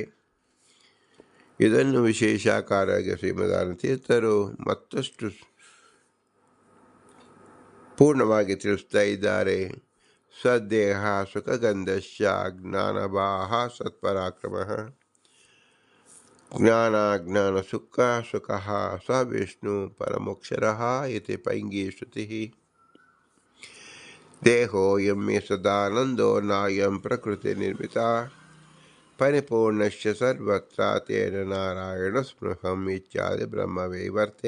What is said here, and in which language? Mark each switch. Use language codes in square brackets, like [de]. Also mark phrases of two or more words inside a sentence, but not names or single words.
[kn] ಇದನ್ನು ವಿಶೇಷಾಕಾರವಾಗಿ ಶ್ರೀಮದಾನ ತೀರ್ಥರು ಮತ್ತಷ್ಟು ಪೂರ್ಣವಾಗಿ ತಿಳಿಸ್ತಾ ಇದ್ದಾರೆ. [sa] ಸದ್ದೇಹ ಸುಖಗಂಧಶ್ಚ ಜ್ಞಾನಭಾಹ ಸತ್ಪರಾಕ್ರಮ ज्ञानाज्ञानसुखः स विष्णु परमोक्षरः इति पैङ्गी श्रुतिः। देहोऽयं मे सदानन्दो नायं प्रकृतिनिर्मिता परिपूर्णस्य सर्वत्र तेन नारायणस्पृहम् इत्यादि ब्रह्मवैवर्ते।